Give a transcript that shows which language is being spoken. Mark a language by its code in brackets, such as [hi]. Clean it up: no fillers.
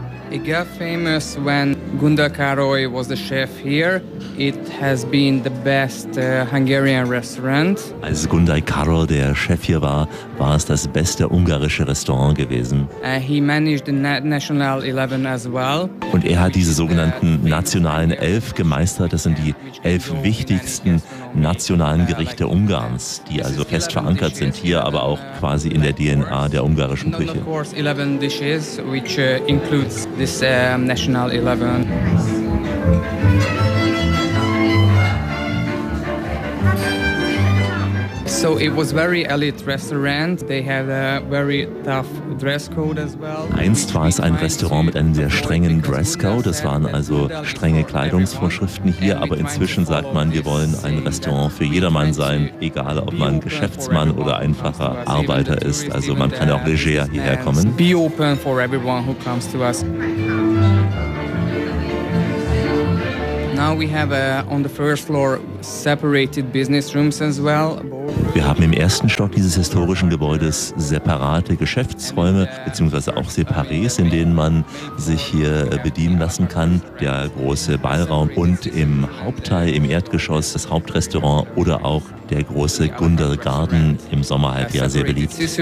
[en] It got famous when Gunda Károly was the chef here. It has been the best Hungarian restaurant. [de] Als Gunda Károly der Chef hier war, war es das beste ungarische Restaurant gewesen. [en] He managed the National 11 as well. [de] Und er hat diese sogenannten nationalen Elf gemeistert. Das sind die elf wichtigsten nationalen Gerichte Ungarns, die also fest verankert sind hier, aber auch quasi in der DNA der ungarischen Küche. [en] Of course, 11 dishes, which includes this National 11. So it was very elite restaurant. They had a very tough dress code as well. [de] Einst war es ein Restaurant mit einem sehr strengen Dresscode. Das waren also strenge Kleidungsvorschriften hier. Aber inzwischen sagt man, wir wollen ein Restaurant für jedermann sein, egal ob man Geschäftsmann oder einfacher Arbeiter ist. Also man kann auch leger hierher kommen. [en] Be open for everyone who comes to us. Now we have on the first floor separated business rooms as well. [de] Wir haben im ersten Stock dieses historischen Gebäudes separate Geschäftsräume bzw. auch Separés, in denen man sich hier bedienen lassen kann. Der große Ballraum und im Hauptteil, im Erdgeschoss, das Hauptrestaurant oder auch der große Gundel Garden im Sommer halt ja sehr beliebt.